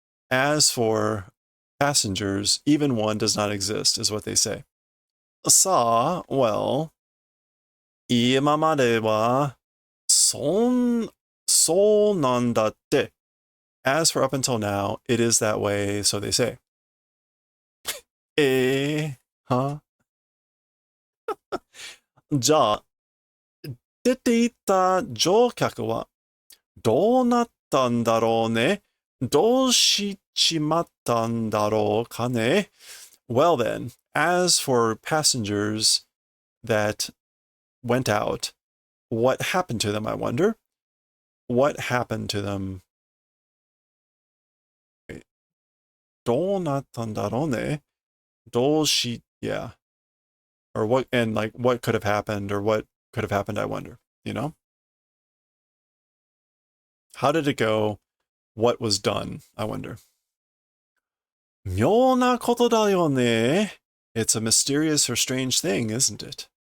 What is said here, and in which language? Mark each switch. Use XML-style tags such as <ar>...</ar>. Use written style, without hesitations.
<en>As for passengers, even one does not exist, is what they say.</en> <ja>Well, 今まではそうなんだって。</ja> <en>As for up until now, it is that way, so they say. Huh?</en> <ja>じゃあ、出て行った乗客はどうなったんだろうね。どうしちまったんだろうかね。</ja> <en>Well then, as for passengers that went out, what happened to them, I wonder? What happened to them?</en> <ja>どうなったんだろうね。</ja> <en>yeah. Or what, and like, what could have happened, or what could have happened, I wonder, you know? How did it go? What was done, I wonder?</en> <ja>妙なことだよね.</ja> <en>It's a mysterious or strange thing, isn't it?</en>